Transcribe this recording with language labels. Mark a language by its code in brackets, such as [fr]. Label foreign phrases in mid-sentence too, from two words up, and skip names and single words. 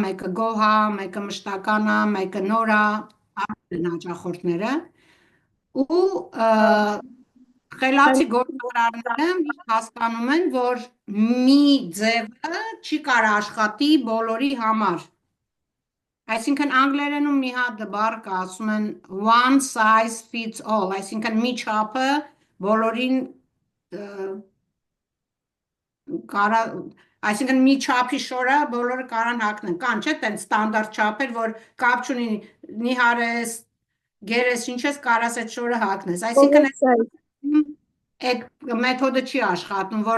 [hy] մեկը գոհ է, մեկը մշտական է, մեկը նոր է, ամեն հաճախորդները ու խելացի գործարարները միշտ հասկանում են, որ մի ձևը չի կարող աշխատի բոլորի համար։ Այսինքն անգլերենում մի հատ բառ կա, ասում են [en] one size fits all, [hy] այսինքն մի չափը բոլորին այսինքն մի չափի շորը բոլորը կարան հագնեն, կան չէ, տենց ստանդարտ չափեր, որ կապ չունի նիհարես, գերես, ինչ ես կարաս այդ շորը հագնես, այսինքն այդ մեթոդը չի աշխատում, որ